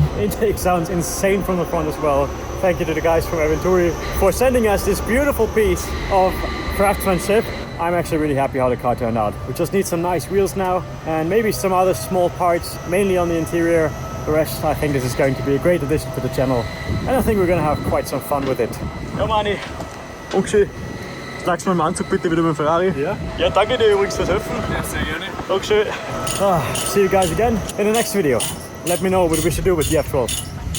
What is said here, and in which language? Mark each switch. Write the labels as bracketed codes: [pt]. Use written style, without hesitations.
[en] Intake sounds insane from the front as well. Thank you to the guys from Aventuri for sending us this beautiful piece of craftsmanship. I'm actually really happy how the car turned out. We just need some nice wheels now and maybe some other small parts, mainly on the interior. The rest, I think this is going to be a great addition to the channel. And I think we're gonna have quite some fun with it. [de] Ja, Mani. Okay. Sagst du mal im Anzug bitte wieder mit dem Ferrari? Ja. Ja, danke dir übrigens fürs Helfen. Ja, sehr gerne. [en] Dankeschön. See you guys again in the next video. Let me know what we should do with the F12.